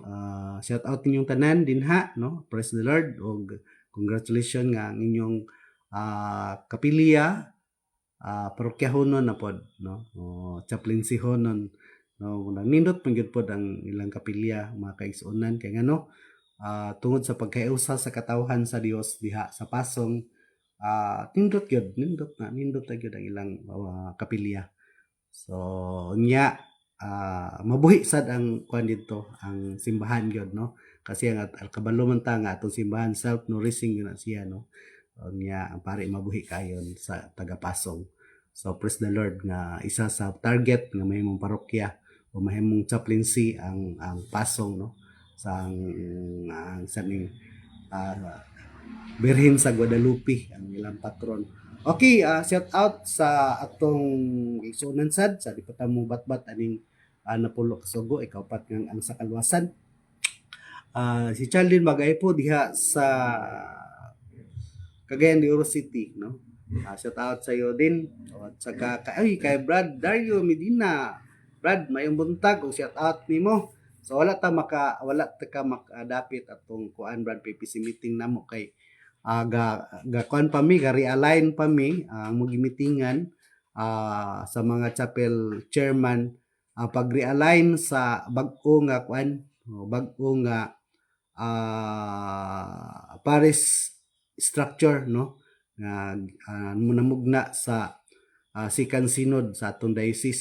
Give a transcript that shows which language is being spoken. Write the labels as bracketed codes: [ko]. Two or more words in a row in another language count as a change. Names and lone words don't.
[en] Shout out [ceb] ninyong tanan dinha no, [en] praise the Lord [ceb] og congratulations nga ang inyong kapilya parokyahonon na pod no o chaplaincyhonon no nindot man gyud pod ang ilang kapilya mga kaigsuonan kay ngano tungod sa pagkaiusa sa katawhan sa Dios diha sa pasong nindot gyud nindot na gyud ang ilang kapilya. So unya mabuhi sad ang kuan dito ang simbahan gyud no kasi ang kabalo man ta nga atong simbahan [en] self nourishing [ceb] gyud na siya no unya ang pare mabuhi kayon sa tagapasong. So [en] praise the Lord [ceb] nga isa sa target nga mahimong parokya o mahimong chaplaincy ang pasong no sa sa ning Birhen sa Guadalupe ang ilang patron. Okay, [en] shout out [ceb] sa atong igsuonan sad sa di pa ta mo batbat aning napulo ka sugo ikaw pat nga ang sa kalwasan. Si Charlene Bagay po diha sa Cagayan de Oro City, no? [en] Shout out [tl] sa iyo din. At saka kay Brad Dario Medina. [ceb] Brad, mayong buntag o [en] shout out [ceb] nimo. So wala ta ka makadapit atong kuan Brad [en] PPC meeting [ceb] namo kay ga kuan pa mi ga realign pa mi ang magimitingan sa mga [en] chapel chairman [ceb] pag-realign sa bag-o nga kuan bag-o nga [en] parish structure [ceb] no nga namugna sa [en] second synod [ceb] sa atong diocese.